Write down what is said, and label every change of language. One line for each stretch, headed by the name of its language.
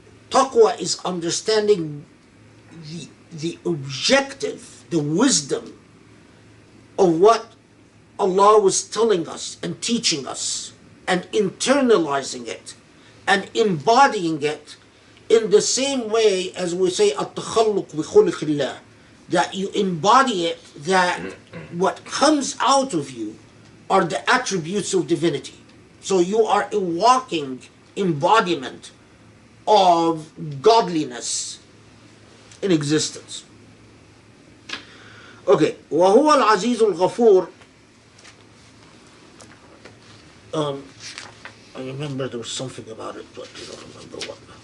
English: Taqwa is understanding the objective, the wisdom of what Allah was telling us and teaching us, and internalizing it and embodying it in the same way as we say
Arabic: at-takhalluq bi khuluqillah,
English: that you embody it, that what comes out of you are the attributes of divinity. So you are a walking embodiment of godliness in existence.
Arabic: Okay, وهو العزيز الغفور.
English: I remember there was something about it, but I don't remember what.